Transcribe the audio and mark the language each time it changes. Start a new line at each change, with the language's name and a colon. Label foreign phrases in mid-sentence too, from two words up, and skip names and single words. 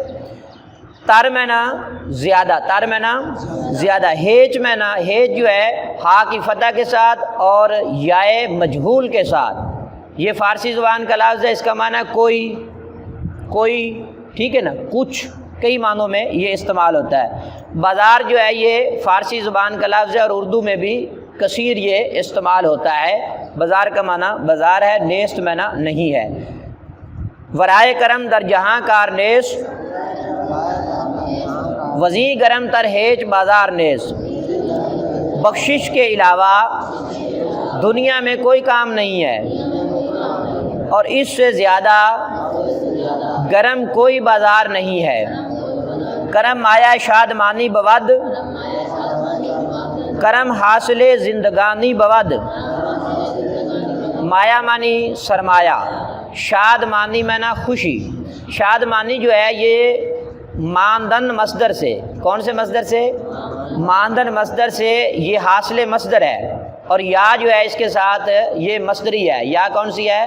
Urdu: تر معنی زیادہ، تر معنی زیادہ، ہیچ معنی، ہیچ جو ہے ہا کی فتح کے ساتھ اور یائے مجہول کے ساتھ، یہ فارسی زبان کا لفظ ہے، اس کا معنی کوئی، کوئی، ٹھیک ہے نا، کچھ، کئی معنوں میں یہ استعمال ہوتا ہے۔ بازار جو ہے یہ فارسی زبان کا لفظ ہے اور اردو میں بھی کثیر یہ استعمال ہوتا ہے۔ بازار کا معنی بازار ہے، نیست معنی نہیں ہے۔
Persian: ورائے کرم در جہاں کار نیست، وزی گرم تر ہیچ بازار نیست۔
Urdu: بخشش کے علاوہ دنیا میں کوئی کام نہیں ہے اور اس سے زیادہ گرم کوئی بازار نہیں ہے۔
Persian: کرم آیا شادمانی بود، کرم حاصل زندگانی بود۔
Urdu: مایا معنی سرمایہ، شادمانی معنی خوشی، شادمانی جو ہے یہ ماندن مصدر سے، کون سے مصدر سے؟ ماندن مصدر سے، یہ حاصل مصدر ہے اور یا جو ہے اس کے ساتھ یہ مصدری ہے، یا کون سی ہے؟